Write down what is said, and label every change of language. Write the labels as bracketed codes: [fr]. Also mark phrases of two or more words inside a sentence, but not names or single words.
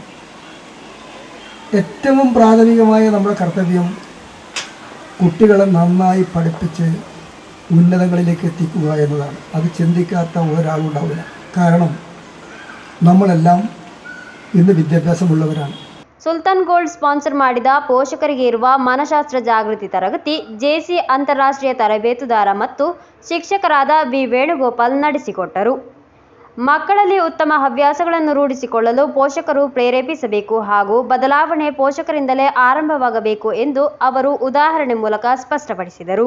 [ml] ഏറ്റവും പ്രാഥമികമായ നമ്മുടെ കർത്തവ്യം കുട്ടികളെ നന്നായി പഠിപ്പിച്ച് ഉന്നതങ്ങളിലേക്ക് എത്തിക്കുക എന്നതാണ്. അത് ചിന്തിക്കാത്ത ഒരാളുണ്ടാവില്ല. കാരണം നമ്മളെല്ലാം ഇന്ന് വിദ്യാഭ്യാസമുള്ളവരാണ്. [kn] ಸುಲ್ತಾನ್ ಗೋಲ್ಡ್ ಸ್ಪಾನ್ಸರ್ ಮಾಡಿದ ಪೋಷಕರಿಗೆ ಇರುವ ಮನಃಶಾಸ್ತ್ರ ಜಾಗೃತಿ ತರಗತಿ ಜೆಸಿ ಅಂತಾರಾಷ್ಟ್ರೀಯ ತರಬೇತುದಾರ ಮತ್ತು ಶಿಕ್ಷಕರಾದ ವಿ ವೇಣುಗೋಪಾಲ್ ನಡೆಸಿಕೊಟ್ಟರು. ಮಕ್ಕಳಲ್ಲಿ ಉತ್ತಮ ಹವ್ಯಾಸಗಳನ್ನು ರೂಢಿಸಿಕೊಳ್ಳಲು ಪೋಷಕರು ಪ್ರೇರೇಪಿಸಬೇಕು ಹಾಗೂ ಬದಲಾವಣೆ ಪೋಷಕರಿಂದಲೇ ಆರಂಭವಾಗಬೇಕು ಎಂದು ಅವರು ಉದಾಹರಣೆ ಮೂಲಕ ಸ್ಪಷ್ಟಪಡಿಸಿದರು.